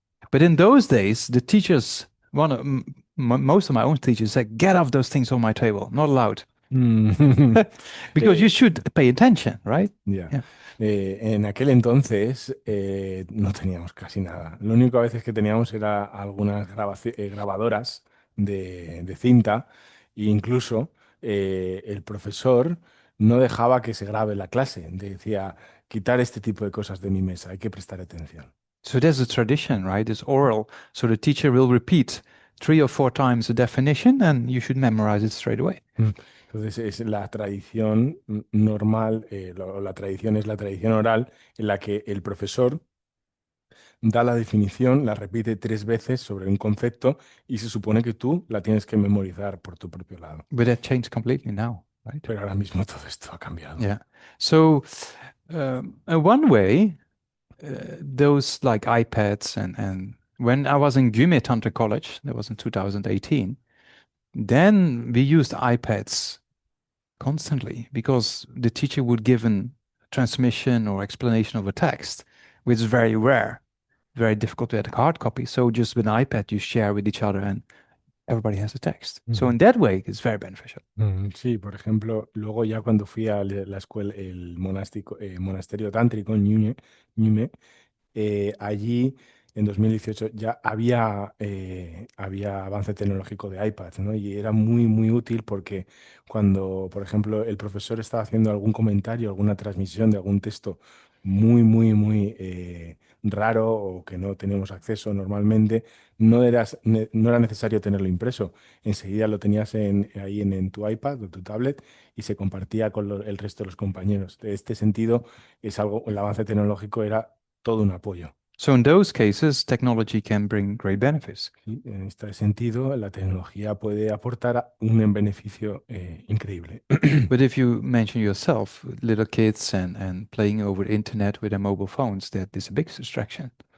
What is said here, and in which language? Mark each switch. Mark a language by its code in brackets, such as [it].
[en] But in those days, the teachers, most of my own teachers said, "Get off those things on my table, not allowed." Because you should pay attention, right? Yeah. [es] En aquel entonces no teníamos casi nada. Lo único a veces que teníamos era algunas grabadoras de cinta e incluso el profesor no dejaba que se grabe la clase. Decía, quitar este tipo de cosas de mi mesa, hay que prestar atención. [en] So there's a tradition, right? It's oral. So the teacher will repeat 3 or 4 times the definition and you should memorize it straight away. [es] Entonces es la tradición normal, la tradición es la tradición oral en la que el profesor da la definición, la repite 3 veces sobre un concepto y se supone que tú la tienes que memorizar por tu propio lado. [en] But that changed completely now, right? [es] Pero ahora mismo todo esto ha cambiado. [en] Yeah. So one way, those like iPads and when I was in Gyumri Tantra College, that was in 2018, then we used iPads constantly because the teacher would give a transmission or explanation of a text, which is very rare, very difficult to get a hard copy. So just with an iPad, you share with each other and everybody has a text. So in that way, it's very beneficial. [es] Sí, por ejemplo, luego ya cuando fui a la escuela, el monasterio tántrico en Ñume, allí en 2018 ya había avance tecnológico de iPads, ¿no? Y era muy, muy útil porque cuando, por ejemplo, el profesor estaba haciendo algún comentario, alguna transmisión de algún texto muy, muy, muy raro o que no teníamos acceso normalmente, no era necesario tenerlo impreso. Enseguida lo tenías ahí en tu iPad o tu tablet y se compartía con el resto de los compañeros. En este sentido, el avance tecnológico era todo un apoyo. [en] So in those cases, technology can bring great benefits. [es] Sí, en este sentido, la tecnología puede aportar un beneficio increíble. [en] But if you mention yourself, little kids and playing over the internet with their mobile phones, that is a big distraction.